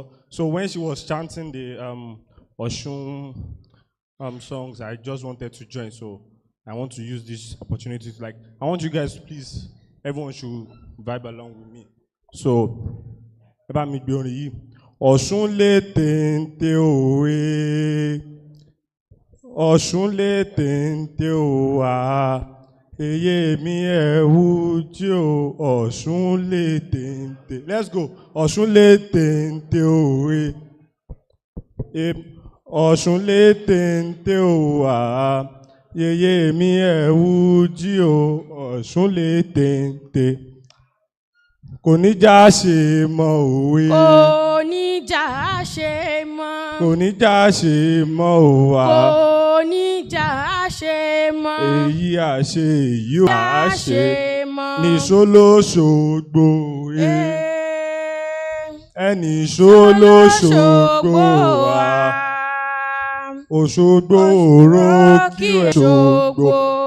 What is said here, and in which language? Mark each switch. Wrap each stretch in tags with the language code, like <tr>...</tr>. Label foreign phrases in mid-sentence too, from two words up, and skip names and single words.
<en>So when she was chanting the Osun songs, I just wanted to join. So I want to use this opportunity to I want you guys to please, everyone should vibe along with me. So, about me being here.</en> <yo>Osun le tente owe, Osun le tente owa, eye mi ewuji o, Osun le tente.</yo> <en>Let's go.</en> <yo>Osun le tente owe, Osun le tente owa, eye mi ewuji o, Osun le tente. Kò ní já ṣe mọ́ òwe. Kò ní já ṣe mọ́. Kò ní já ṣe mọ́ òwa. Kò ní já ṣe mọ́. Èyí àṣe èyí ò àṣe. Nìṣó lóṣogbo. Ẹnìṣó lóṣogbo wa. Òṣogbo òró kí ẹ ṣogbo.</yo>